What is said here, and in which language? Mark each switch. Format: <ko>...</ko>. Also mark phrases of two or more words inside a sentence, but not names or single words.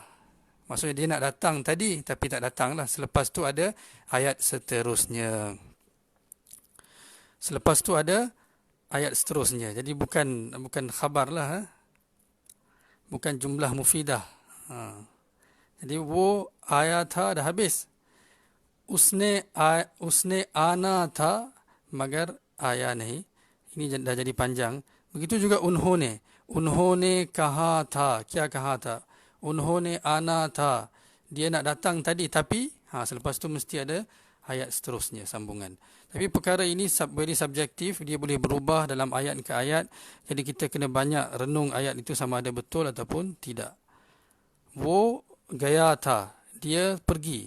<ms>Maksudnya dia nak datang tadi, tapi tak datang lah. Selepas tu ada ayat seterusnya. Selepas tu ada ayat seterusnya. Jadi bukan khabar lah. Bukan</ms> <ar>جملة مفيدة.</ar> <ms>Jadi</ms> <ur>وہ آیا تھا</ur> <ms>dah habis.</ms> <ur>اس نے آنا تھا مگر آیا نہیں.</ur> <ms>Ini dah jadi panjang. Begitu juga unhone.</ms> <ur>انہوں نے کہا تھا۔ کیا کہا تھا۔ انہوں نے آنا تھا.</ur> <ms>Dia nak datang tadi, tapi selepas tu mesti ada ayat seterusnya, sambungan. Tapi perkara ini very subjektif, dia boleh berubah dalam ayat ke ayat. Jadi kita kena banyak renung ayat itu sama ada betul ataupun tidak.</ms> <ur>وہ گیا تھا,</ur> <ms>dia pergi.</ms>